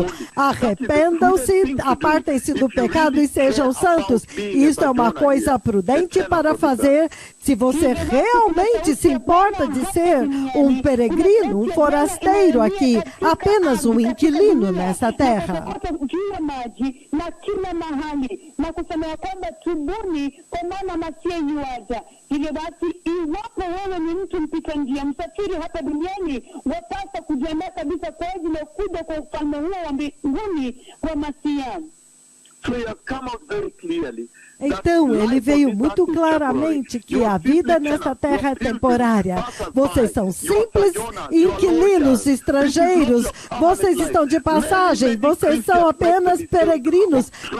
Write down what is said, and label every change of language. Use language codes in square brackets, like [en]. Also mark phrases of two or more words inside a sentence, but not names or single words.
[pt] Arrependam-se, apartem-se do pecado e sejam santos. Isso é uma coisa prudente para fazer se você realmente se importa de ser um peregrino, um forasteiro aqui, apenas um inquilino nessa terra. [sw] Na kusema ya kwamba tubuni kwa maana Masihi yuaja. Hivyo basi, iwapo wewe ni mtu mpita njia, msafiri hapa duniani, wapasa kujiandaa kabisa kwa ajili ya kuja kwa ufalme huo wa mbinguni wa Masihi. [pt] Então, ele veio muito claramente que a vida nessa terra é temporária. Vocês são simples inquilinos estrangeiros. Vocês estão de passagem. Vocês são apenas peregrinos.